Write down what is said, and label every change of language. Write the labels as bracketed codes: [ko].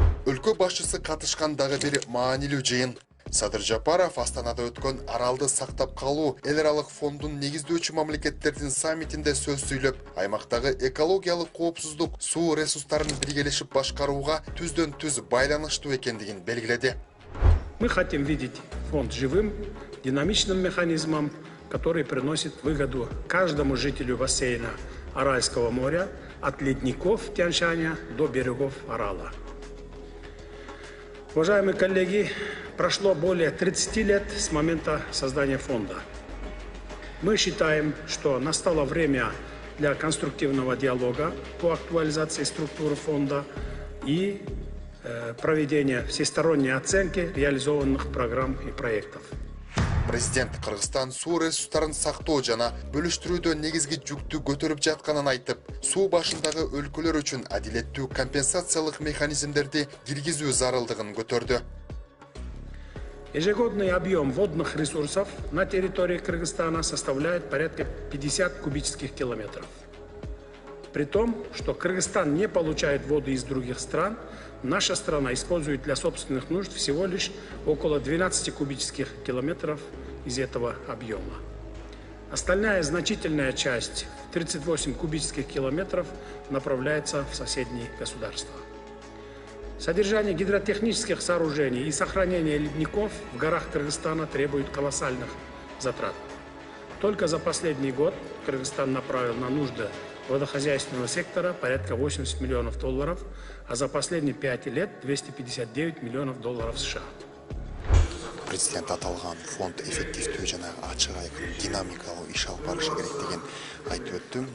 [ky] Өлкө башчысы катышкан дагы бир маанилүү жыйын. Садыр Жапаров Астанада өткөн аралды сактап калуу эл аралык фондун негиздөөчү мамлекеттердин саммитинде сөз сүйлөп, аймактагы экологиялык коопсуздук, суу ресурстарын биргелешип башкарууга түздөн түз байланыштуу экендигин белгиледи. [ru] Мы хотим видеть фонд живым, динамичным механизмом, который приносит выгоду каждому жителю бассейна Аральского моря от ледников Тянь-Шаня до берегов Арала. Уважаемые коллеги, прошло более 30 лет с момента создания фонда. Мы считаем, что настало время для конструктивного диалога по актуализации структуры фонда и проведения всесторонней оценки реализованных программ и проектов. [ky] Президент Кыргызстан суу ресурстарын сактоо жана бөлүштүрүүдө негизги жүктү көтөрүп жатканын айтып, суу башындагы өлкөлөр үчүн адилеттүү компенсациялык механизмдерди киргизүү зарылдыгын көтөрдү. [ru] Ежегодный объем водных ресурсов на территории Кыргызстана составляет порядка 50 кубических километров. При том, что Кыргызстан не получает воды из других стран, наша страна использует для собственных нужд всего лишь около 12 кубических километров из этого объема. Остальная значительная часть, 38 кубических километров, направляется в соседние государства. Содержание гидротехнических сооружений и сохранение ледников в горах Кыргызстана требует колоссальных затрат. Только за последний год Кыргызстан направил на нужды водохозяйственного сектора порядка 80 миллионов долларов, а за последние 5 лет 259 миллионов долларов США. [ky] Президент аталган фонд эффективдүү жана ачык айкын динамикалуу иш алып барышы керек деген айтып өттү.